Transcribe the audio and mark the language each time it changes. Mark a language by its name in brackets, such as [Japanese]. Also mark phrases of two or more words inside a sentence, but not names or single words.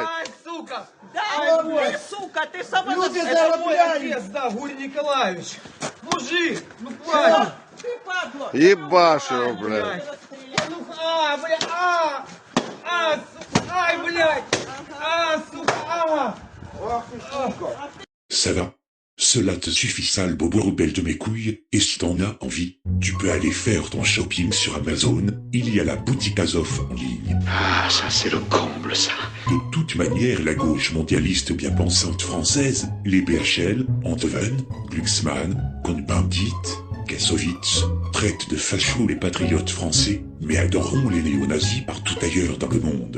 [Russian] Ай, сука! Дай ты, сука, ты сама Люди отец, да, Гурий Николаевич! Мужик, ну хватит! Ты падла! Ебашь его, блядь! Ну, блядь, сука, ай, блядь! Сука, Ох ты, сука! [French] Ça va? Cela te suffit, sale bobo rebelle de mes couilles, et si t'en as envie, tu peux aller faire ton shopping sur Amazon, il y a la boutique Azov en ligne. Ah, ça c'est le comble, ça. De toute manière, la gauche mondialiste bien pensante française, les BHL, Antoven, Glucksmann, Cohn-Bendit, Kassovitz, traite de fachos les patriotes français, mais adoreront les néo-nazis partout ailleurs dans le monde.